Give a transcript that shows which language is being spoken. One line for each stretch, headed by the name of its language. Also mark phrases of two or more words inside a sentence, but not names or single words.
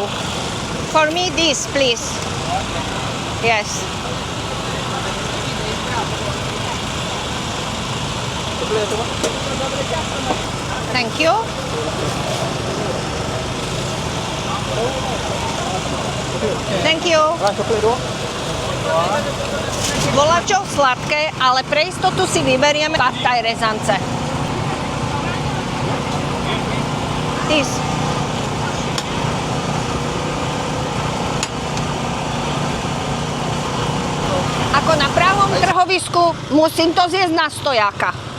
English: For me this, please. Yes. Thank you. Thank you.
Slovak: Volačo sladké, ale pre istotu si vyberieme pad thai rezance.
English: This.
Slovak: Ako na pravom trhovisku musím to zjesť na stojáka.